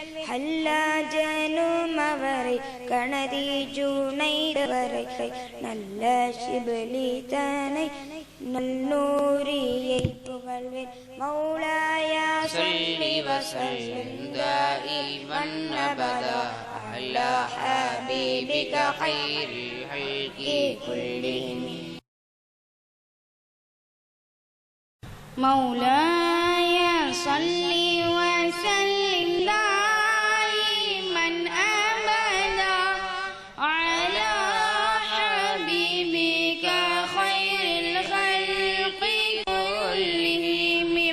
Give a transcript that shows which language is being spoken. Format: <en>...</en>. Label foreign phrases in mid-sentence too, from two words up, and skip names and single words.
<ta>ஹல்லாஜனும் அவரை கணதி ஜூனைவரை நல்ல ஷிபலிதனை நல்லூரியை புகழ்வேன். மௌலாயா</ta> <ar>صل وسلم دائما أبدا على حبيبك خير الخلق كلهم. مولاي صل وسلم دائما أبدا على حبيبك خير الخلق كلهم.</ar>